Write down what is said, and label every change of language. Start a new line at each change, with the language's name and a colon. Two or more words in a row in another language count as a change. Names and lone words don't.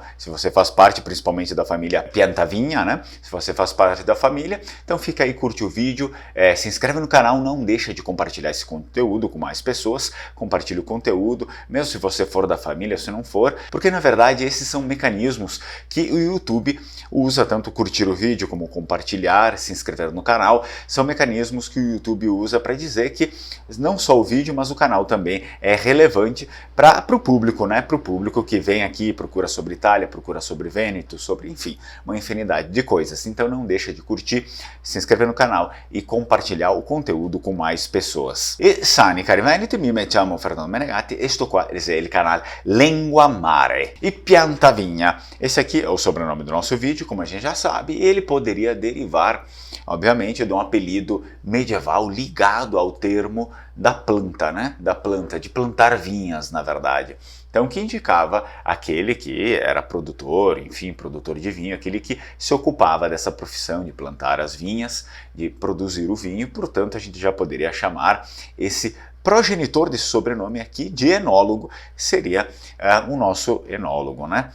Portuguese: Se você faz parte principalmente da família Piantavinha, né, se você faz parte da família, então fica aí, curte o vídeo, se inscreve no canal, não deixa de compartilhar esse conteúdo com mais pessoas, compartilhe o conteúdo, mesmo se você for da família, se não for, porque na verdade esses são mecanismos que o YouTube usa, tanto curtir o vídeo como compartilhar, se inscrever no canal, são mecanismos que o YouTube usa para dizer que não só o vídeo, mas o canal também é relevante para o público, né? Para o público que vem aqui, procura sobre Itália, procura sobre Vêneto, sobre, enfim, uma infinidade de coisas. Então não deixa de curtir, se inscrever no canal e compartilhar o conteúdo com mais pessoas.
Venetian: E sani cari veneti, mi chiamo Fernando Menegatti e sto qua è il canale Lengua Mare.
Portuguese: E Piantavinha, esse aqui é o sobrenome do nosso vídeo, como a gente já sabe, e ele poderia derivar, obviamente, de um apelido medieval ligado ao termo da planta, né? Da planta, de plantar vinhas, na verdade. Então, que indicava aquele que era produtor, enfim, produtor de vinho, aquele que se ocupava dessa profissão de plantar as vinhas, de produzir o vinho, portanto, a gente já poderia chamar esse progenitor desse sobrenome aqui de enólogo, seria o nosso enólogo, né?